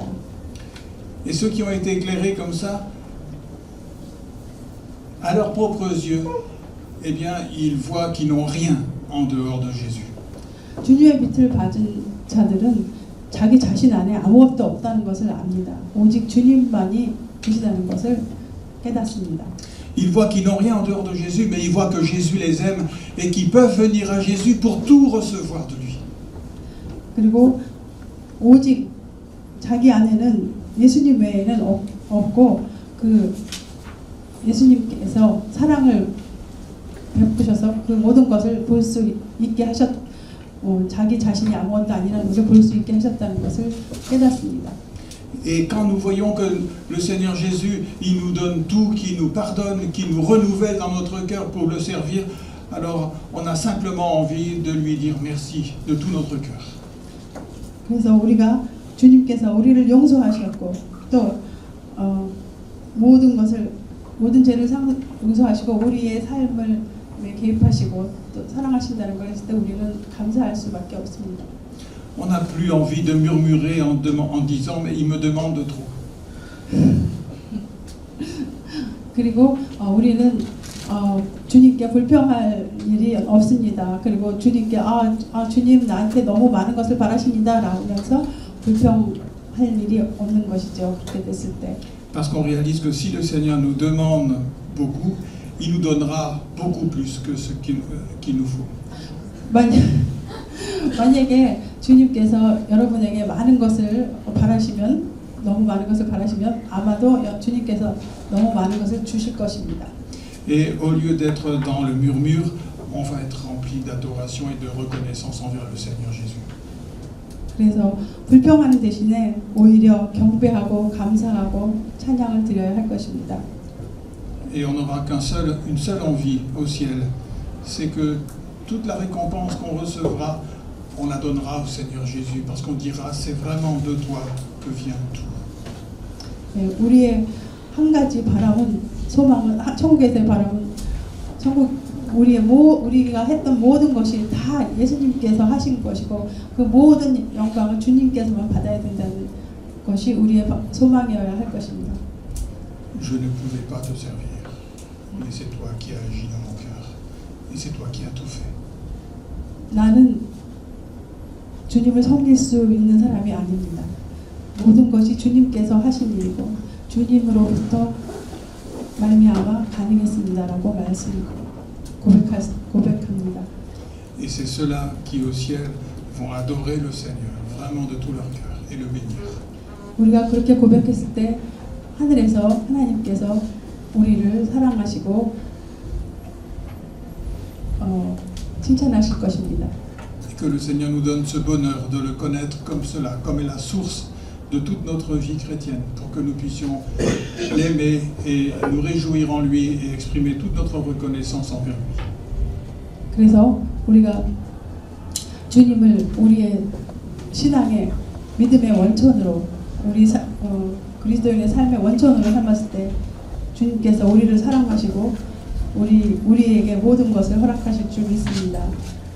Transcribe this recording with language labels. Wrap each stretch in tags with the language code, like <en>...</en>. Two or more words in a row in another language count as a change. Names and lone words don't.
<fr>Et ceux qui ont été éclairés comme ça, à leurs propres yeux, eh bien, ils voient qu'ils n'ont rien en dehors de Jésus.</fr> <ko>주님의 빛을 받은 자들은 자기 자신 안에 아무것도 없다는 것을 압니다. 오직 주님만이 계시다는 것을 깨닫습니다.</ko> <fr>Ils voient qu'ils n'ont rien en dehors de Jésus, mais ils voient que Jésus les aime et qu'ils peuvent venir à Jésus pour tout recevoir de lui.</fr> <ko>그리고 오직 자기 안에는 예수님 외에는 없고 그 예수님께서 사랑을 베푸셔서 그 모든 것을 볼 수 있게 자기 자신이 아무것도 아니라는 것을 볼 수 있게 하셨다는 것을 깨닫습니다.</ko> <fr>Et quand nous voyons que le Seigneur Jésus, il nous donne tout, qui nous pardonne, qui nous renouvelle dans notre cœur pour le servir, alors on a simplement envie de lui dire merci de tout notre cœur.</fr> <ko>그래서 우리가 주님께서 우리를 용서하셨고 또 모든 죄를 용서하시고 우리의 삶을 개입하시고 또 사랑하신다는 걸 했을 때 우리는 감사할 수밖에 없습니다.</ko> <fr>On n'a plus envie de murmurer en disant mais il me demande de trop.</fr> <ko>그리고 우리는 주님께 불평할 일이 없습니다. 그리고 주님께 주님 나한테 너무 많은 것을 바라십니다 라면서 불평할 일이 없는 것이죠. 그렇게 됐을 때.</ko> <fr>Parce qu'on réalise que si le Seigneur nous demande beaucoup, il nous donnera beaucoup plus que ce qu'il nous faut.</fr> <ko>만약에 주님께서 여러분에게 많은 것을 바라시면 너무 많은 것을 바라시면 아마도 주님께서 너무 많은 것을 주실 것입니다.</ko> <fr>Et au lieu d'être dans le murmure, on va être rempli d'adoration et de reconnaissance envers le Seigneur Jésus.</fr> <ko>그래서 불평하는 대신에 오히려 경배하고 감사하고 찬양을 드려야 할 것입니다.</ko> <fr>Et on n'aura une seule envie au ciel, c'est que toute la récompense qu'on recevra, on la donnera au Seigneur Jésus, parce qu'on dira c'est vraiment de toi que vient tout.</fr> <ko>네, 우리의 한 가지 바람은 소망은 천국에서의 바람은 우리가 했던 모든 것이 다 예수님께서 하신 것이고 그 모든 영광은 주님께서만 받아야 된다는 것이 우리의 소망이어야 할 것입니다.</ko> <fr>Je ne pouvais pas te servir, mais c'est toi qui as agi dans mon cœur, et c'est toi qui as tout fait.</fr> <ko>나는 주님을 섬길 수 있는 사람이 아닙니다. 모든 것이 주님께서 하신 일이고 주님으로부터 말미암아 가능했습니다라고 고백합니다.</ko> <fr>Et c'est ceux-là qui au ciel vont adorer le Seigneur vraiment de tout leur cœur et le bénir.</fr> <ko>우리가 그렇게 고백했을 때 하늘에서 하나님께서 우리를 사랑하시고 칭찬하실 것입니다.</ko> <fr>Et que le Seigneur nous donne ce bonheur de le connaître comme cela, comme est la source de toute notre vie chrétienne, pour que nous puissions l'aimer et nous réjouir en lui et exprimer toute notre reconnaissance envers lui.</fr> <ko>그래서 우리가 주님을 우리의 신앙의 믿음의 원천으로 그리스도인의 삶의 원천으로 삼았을 때 주님께서 우리를 사랑하시고 우리에게 모든 것을 허락하실 줄 믿습니다.</ko>